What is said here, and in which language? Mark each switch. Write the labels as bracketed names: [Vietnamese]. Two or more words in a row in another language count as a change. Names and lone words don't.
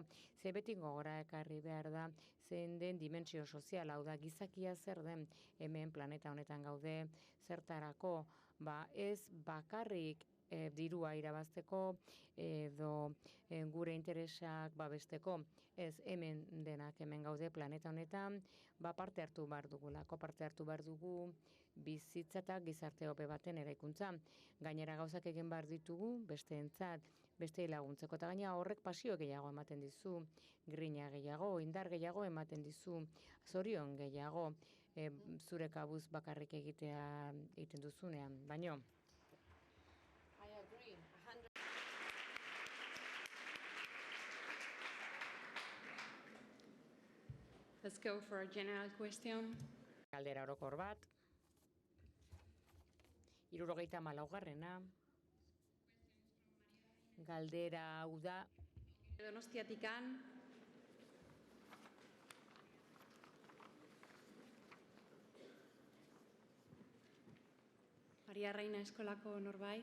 [Basque] Ze beti gogora ekarri behar da, zein den dimentsio sozial, hau da, gizakia zer den hemen planeta honetan gaude, zertarako, ez bakarrik dirua irabazteko edo gure interesak babesteko, ez hemen denak hemen gaude planeta honetan, parte hartu behar dugulako, parte hartu behar dugu bizitza eta gizarte hobe baten eraikuntza. Gainera gauzak egin behar ditugu, besteentzat, beste laguntzeko, eta gaina horrek pasio gehiago ematen dizu, grina gehiago, indar gehiago ematen dizu, zorion gehiago, zure kabuz bakarrik egiten duzunean, baino. [English] I agree. Let's go for a general question. [Basque] Galdera orokor bat. 74. Galdera hau da. Donostiatikan. Maria Reina eskolako norbait.